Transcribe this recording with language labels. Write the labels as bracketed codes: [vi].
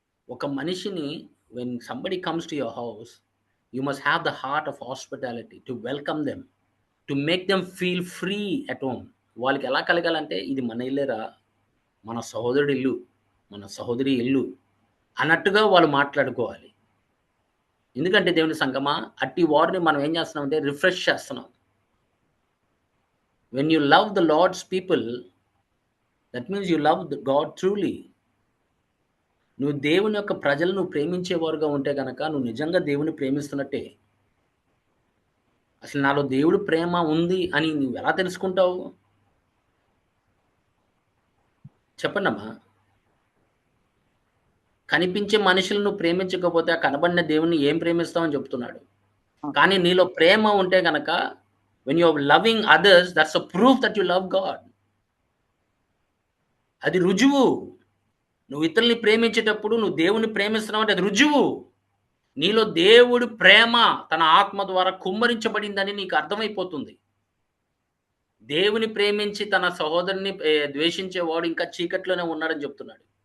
[te] ఒక మనిషిని [en] when somebody comes to your house, you must have the heart of hospitality to welcome them, to make them feel free at home. [te] వాళ్ళకి ఎలా కలగాలంటే ఇది మన ఇల్లేరా, మన సహోదరుడి ఇల్లు, మన సహోదరి ఇల్లు అన్నట్టుగా వాళ్ళు మాట్లాడుకోవాలి. ఎందుకంటే దేవుని సంగమా, అట్టి వారిని మనం ఏం చేస్తున్నామంటే రిఫ్రెష్ చేస్తున్నాం. [en] When you love the Lord's people, that means you love God truly. [te] నువ్వు దేవుని యొక్క ప్రజలను ప్రేమించేవారుగా ఉంటే గనక నువ్వు నిజంగా దేవుని ప్రేమిస్తున్నట్టే. అసలు నాలో దేవుడి ప్రేమ ఉంది అని నువ్వు ఎలా తెలుసుకుంటావు? చెప్పండమ్మా. కనిపించే మనుషులను నువ్వు ప్రేమించకపోతే ఆ కనబడిన దేవుణ్ణి ఏం ప్రేమిస్తావని చెప్తున్నాడు. కానీ నీలో ప్రేమ ఉంటే గనక [en] when you are loving others, that's a proof that you love God. [te] అది రుజువు. నువ్వు ఇతరుల్ని ప్రేమించేటప్పుడు నువ్వు దేవుని ప్రేమిస్తున్నావు అంటే అది రుజువు. నీలో దేవుడి ప్రేమ తన ఆత్మ ద్వారా కుమ్మరించబడిందని నీకు అర్థమైపోతుంది. దేవుని ప్రేమించి తన సహోదరుని ద్వేషించేవాడు ఇంకా చీకట్లోనే ఉన్నాడని చెప్తున్నాడు.